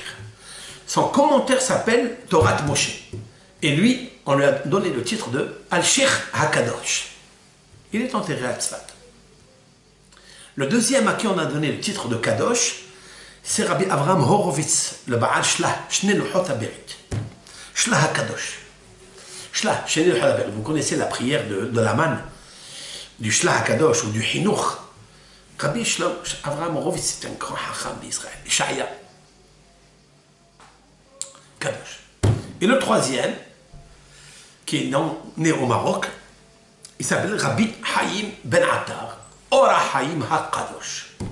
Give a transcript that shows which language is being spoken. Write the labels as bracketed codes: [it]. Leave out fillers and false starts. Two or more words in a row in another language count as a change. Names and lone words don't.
[fr] Son commentaire s'appelle Torah Moshe. Et lui, on lui a donné le titre de Alshich Hakadosh. Il est enterré à Tzfat. Le deuxième à qui on a donné le titre de Kadosh, c'est Rabbi Avraham Horowitz, le Baal Shlah, Shnei Luchot HaBerit. Shlah HaKadosh. Shlah, Shnei Luchot HaBerit. Vous connaissez la prière de l'Aman, du Shlah HaKadosh ou du Chinuch. Rabbi Avraham Horowitz, c'est un grand Hacham d'Israël. Ishaya. Kadosh. Et le troisième, qui est né au Maroc, il s'appelle Rabbi Haïm Ben Attar, Ora Haïm HaKadosh.